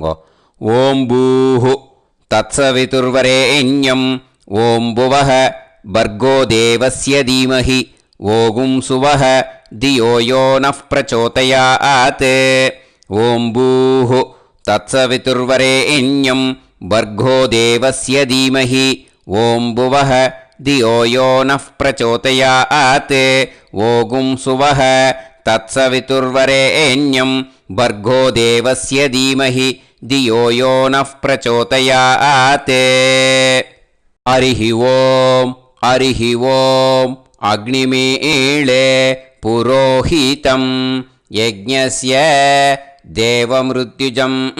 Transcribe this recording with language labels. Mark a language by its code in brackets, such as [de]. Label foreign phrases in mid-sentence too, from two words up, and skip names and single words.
[sa] ओम् भूः तत्सवितुर्वरेण्यं ओम् भुवः भर्गो देवस्य धीमहि ओगुं सुवः धियो यो नः प्रचोदयात्. ओम् भूः तत्सवितुर्वरेण्यं भर्गो देवस्य धीमहि ओम् புவஹ धियो यो नः प्रचोदयात् ओगुं सुवः तत्सवितुर्वरेण्यं भर्गो देवस्य धीमहि धियो यो नः प्रचोदयात् हरिः ओम् अग्निमीळे पुरोहितं यज्ञस्य देवमृत्युजं